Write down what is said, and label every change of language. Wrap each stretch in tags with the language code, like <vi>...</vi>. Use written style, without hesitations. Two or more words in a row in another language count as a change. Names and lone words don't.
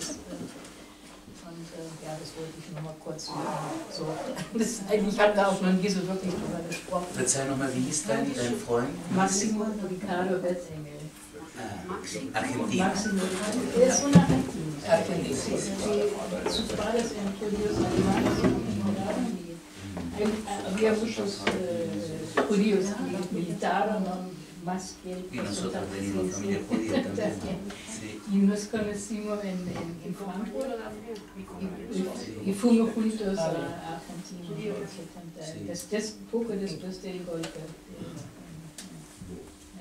<de>Das wollte ich nur mal kurz so. Ich habe da auch noch nie so wirklich drüber gesprochen. Verzeih nochmal, wie hieß dein Freund? Maximo Ricardo Betzengel. Argentinien. Maximo Ricardo. Er ist von Argentinien.</de> <es>Sus padres eran judíos alemanes. Había muchos judíos que militaron más que él. Y nosotros venimos familia judía también. Y nos conocimos en Frankfurt y fuimos juntos a Argentina en 70, poco después del golpe.</es>